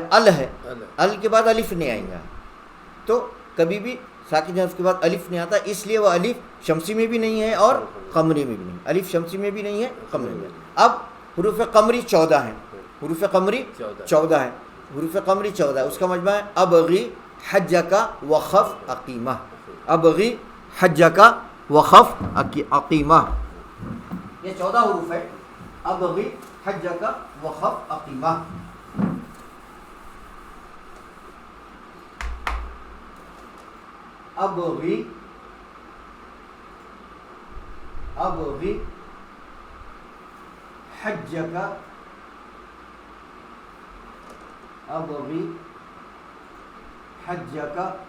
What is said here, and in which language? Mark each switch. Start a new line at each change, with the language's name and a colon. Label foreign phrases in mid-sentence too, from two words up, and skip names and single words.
Urdu: ال ہے ال کے بعد الف نہیں آئیں گا. تو کبھی بھی ساکن حرف کے بعد الف نہیں آتا. اس لیے وہ الف شمسی میں بھی نہیں ہے اور قمری میں بھی نہیں. الف شمسی میں بھی نہیں ہے قمری میں. اب حروف قمری 14 ہیں. حروف قمری 14 ہے. حروف قمری 14 ہے. اس کا مجمع ہے
Arabic: ابغی حجک وخف عقیمہ. ابغی حجک وخف عقیمہ.
Urdu: یہ 14 حروف ہے.
Arabic: ابغی حجک وخف عقیمہ. ابغی حجک ابغی حجک